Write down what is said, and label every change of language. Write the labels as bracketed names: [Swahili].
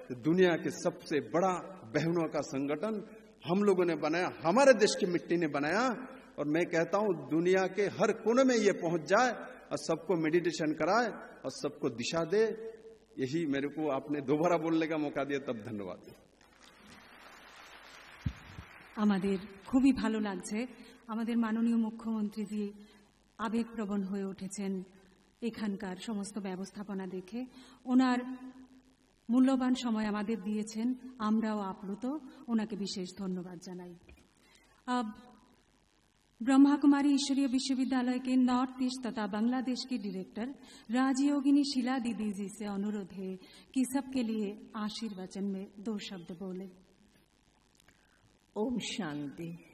[Hindi] दुनिया के सबसे बड़ा बहनों का संगठन हम लोगों ने बनाया, हमारे देश की मिट्टी ने बनाया। और मैं कहता हूं दुनिया के हर कोने में ये पहुंच जाए और सबको मेडिटेशन कराए और सबको दिशा दे। यही मेरे को आपने दोबारा बोलने का मौका दिया, तब धन्यवाद। [Bangla] আমাদের খুবই ভালো লাগছে, আমাদের মাননীয় মুখ্যমন্ত্রীজি আবেগপ্রবণ হয়ে উঠেছেন এখানকার সমস্ত ব্যবস্থাপনা দেখে। ওনার মূল্যবান সময় আমাদের দিয়েছেন, আমরাও আপ্লুত, ওনাকে বিশেষ ধন্যবাদ জানাই। [Hindi] ब्रह्मा कुमारी ईश्वरीय विश्वविद्यालय के नॉर्थ ईस्ट तथा बांग्लादेश की डायरेक्टर राजयोगिनी शीला दीदी जी से अनुरोध है कि सबके लिए आशीर्वचन में 2 शब्द बोले। ओम शांति।